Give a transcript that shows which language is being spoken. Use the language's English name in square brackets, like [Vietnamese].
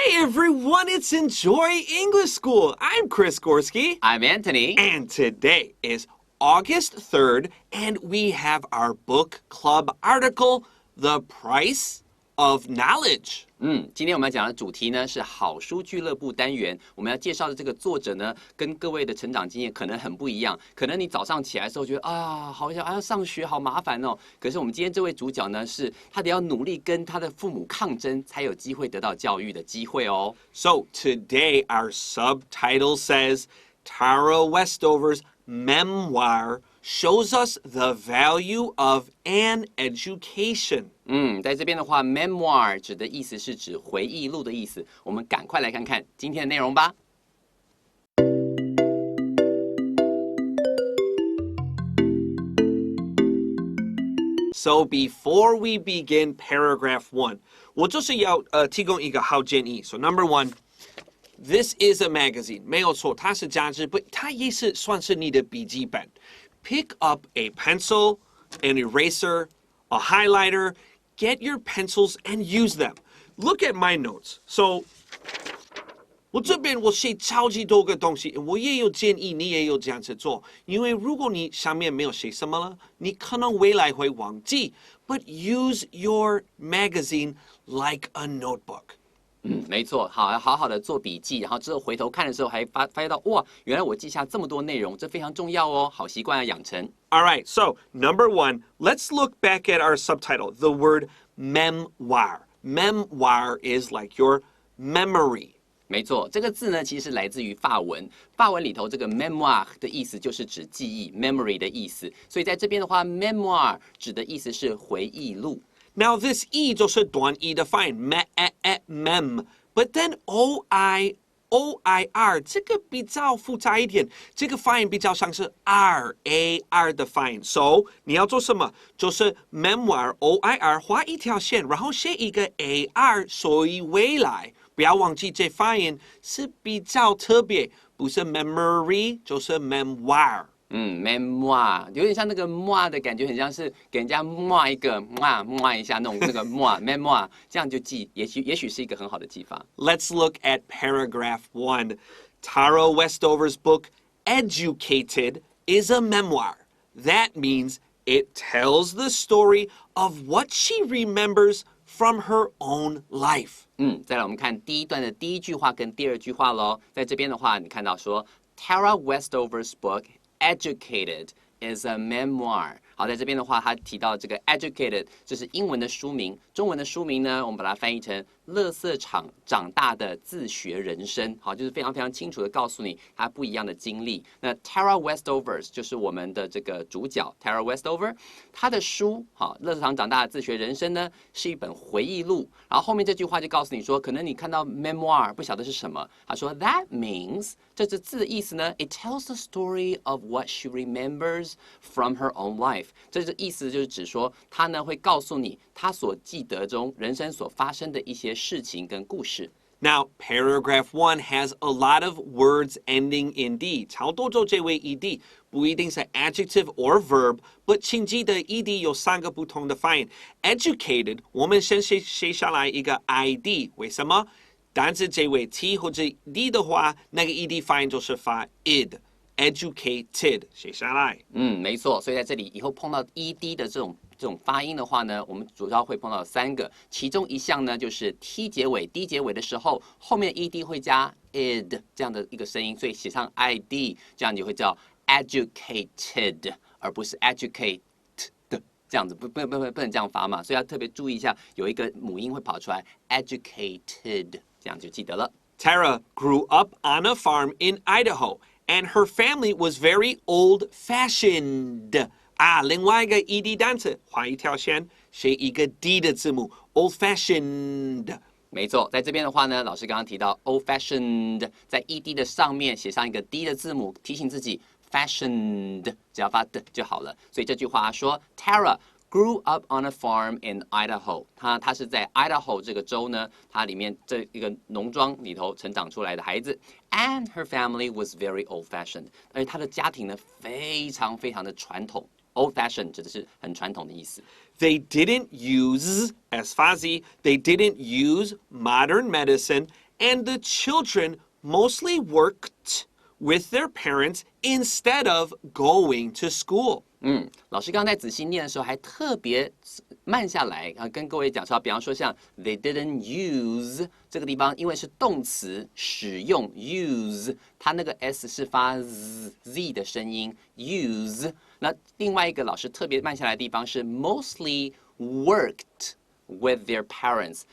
[English] everyone, it's Enjoy English School. I'm Chris Gorski. I'm Antony. And today is August 3rd, and we have our book club article, The Price of Knowledge. [Chinese] 今天我们要讲的主题呢是好书俱乐部单元。我们要介绍的这个作者呢，跟各位的成长经验可能很不一样。可能你早上起来的时候觉得好想要上学，好麻烦哦。可是我们今天这位主角呢，是他得要努力跟他的父母抗争，才有机会得到教育的机会哦。 [English] So today our subtitle says Tara Westover's memoir shows us the value of an education. [Chinese] 在这边的话 memoir 指的意思是指回忆录的意思。我们赶快来看看今天的内容吧。 [English] So before we begin paragraph 1, [Chinese] 我就是要提供一个好建议。 [English] So number 1, this is a magazine. [Chinese] 没有错，它是杂志，but 它也是算是你的笔记本。 [English] Pick up a pencil, an eraser, a highlighter, get your pencils and use them. Look at my notes. [Chinese] So, 我这边我写超级多个东西，我也有建议，你也有这样子做。因为如果你上面没有写什么了，你可能未来会忘记。 [English] But use your magazine like a notebook. [Chinese] 没错，好好的做笔记，然后之后回头看的时候还发现到，哇，原来我记下这么多内容，这非常重要哦，好习惯要养成。 [English] All right, so number 1, let's look back at our subtitle, the word memoir. Memoir is like your memory. [Chinese] 没错，这个字呢，其实来自于法文。法文里头这个 memoir 的意思就是指记忆 ，memory 的意思。所以在这边的话 ，memoir 指的意思是回忆录。 [English] Now this e [Chinese] 就是短 e 的发音 mem, [English] but then oir [Chinese] 这个比较复杂一点，这个发音比较像是 r 的发音。 So 你要做什么？就是 memoir oir 画一条线，然后写一个 ar， 所以未来不要忘记这发音是比较特别，不是 memory 就是 memoir。 memoir 有点像那个 moi 的感觉，很像是给人家 moi 一个 moi 一下那种那个 memoir， 这样就记，也许是一个很好的记法。 [English] Let's look at paragraph 1. Tara Westover's book, Educated, is a memoir. That means it tells the story of what she remembers from her own life. [Chinese] 再来我们看第一段的第一句话跟第二句话咯。在这边的话，你看到说 [English] Tara Westover's book, Educated is a memoir. [Chinese] 好，在这边的话，他提到这个 educated， 这是英文的书名，中文的书名呢，我们把它翻译成垃圾场长大的自学人生。好，就是非常非常清楚的告诉你他不一样的经历。那 Tara Westover 就是我们的这个主角 Tara Westover， 他的书好，垃圾场长大的自学人生呢，是一本回忆录。然后后面这句话就告诉你说，可能你看到 memoir 不晓得是什么，他说 [English] that means [Chinese] 这字的意思呢 ， [English] it tells the story of what she remembers from her own life。 [Chinese] 这意思就是指说，他呢会告诉你他所记得中人生所发生的一些事情跟故事。 [English] Now, paragraph 1 has a lot of words ending in d. [Chinese] 超多就这位 ed 不一定是 [English] adjective or verb, but [Chinese] 请记得 ed 有3个不同的发音。 Educated 我们先写下来一个 id， 为什么？但是这位 t 或者 d 的话，那个 ed 发音就是发 id。Educated 写下来。没错，所以在这里以后碰到 ed 的这种发音的话呢，我们主要会碰到3个，其中一项呢就是 t 结尾 d 结尾的时候，后面 ed 会加 id 这样的一个声音，所以写上 id， 这样你会叫 educated， 而不是 educate 这样子，不能这样发嘛，所以要特别注意一下，有一个母音会跑出来 educated， 这样就记得了。 [English] Tara grew up on a farm in Idaho.And her family was very old-fashioned. [Chinese] 另外一个 ed 单词，画一条线，写一个 d 的字母 ，old-fashioned。没错，在这边的话呢，老师刚刚提到 old-fashioned， 在 ed 的上面写上一个 d 的字母，提醒自己 fashioned， 只要发的就好了。所以这句话说 [English] Tara grew up on a farm in Idaho. [Chinese] 他是在 Idaho 这个州呢，它里面这一个农庄里头成长出来的孩子。 [English] And her family was very old-fashioned. [Chinese] 而且他的家庭呢，非常非常的传统。Old-fashioned 指的是很传统的意思。 [English] They didn't use, as Fazi, they didn't use modern medicine And the children mostly worked with their parents instead of going to school. [Chinese] 老师刚才在仔细念的时候，还特别慢下来跟各位讲说，比方说像 [English] they didn't use [Chinese] 这个地方，因为是动词使用 use， 它那个 s 是发 z 的声音 use。那另外一个老师特别慢下来的地方是 [English] mostly worked with their parents。